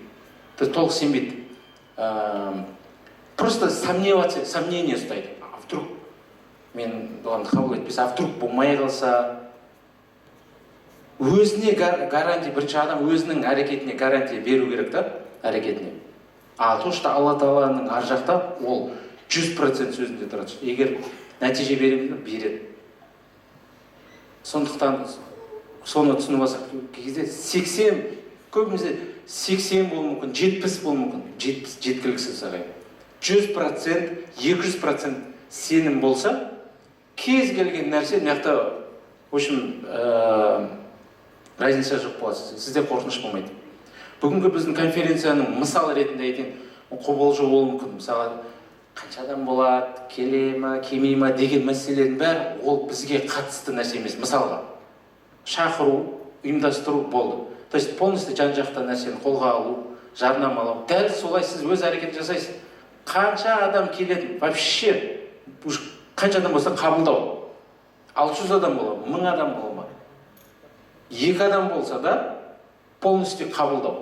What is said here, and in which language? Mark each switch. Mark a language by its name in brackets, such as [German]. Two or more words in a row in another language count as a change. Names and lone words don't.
[Kazakh] Толық сенбейді. [Russian] Просто сомнение [Kazakh] ұстайды. [Russian] А вдруг [Kazakh] мен бұған қабыл етпесе, [Russian] а вдруг [Kazakh] болмай қалса, өзіне гарантия, бірінші адам өзінің әрекетіне гарантия беру керек та, әрекетіне. [Russian] А то, что [Kazakh] Алла Тағаланың ар жақта, ол 100% сөзінде тұрады. Егер нәтиже береді. Сондықтан соны түсініп алсақ, кезде 80, көбімізде 80 болуы мүмкін, 70 болуы мүмкін, жеткіліксіз ағай. 100%, 200% сенім болса, кез келген нәрсе, мияқта, [Russian] в общем, разница [Kazakh] жоқ болады, сізде қорқыныш болмайды. Бүгінгі біздің конференцияның мысал ретінде айтайын, қобалжу болуы мүмкін. Мысалы, қанша адам болады, келе ма, келмей ма деген мәселелердің бәрі ол бізге қатысты нәрсе емес. Мысалға, шақыру, ұйымдастыру болды. [Russian] То есть полностью [Kazakh] жан-жақты нәрсені қолға алу, жарнамалау. Дәл солай сіз өз әрекет жасайсыз. Қанша адам келеді, вообще қанша адам болса қабылдау. 600 адам бола, 1000 адам бола ма? 2 адам болса да полностью қабылдау.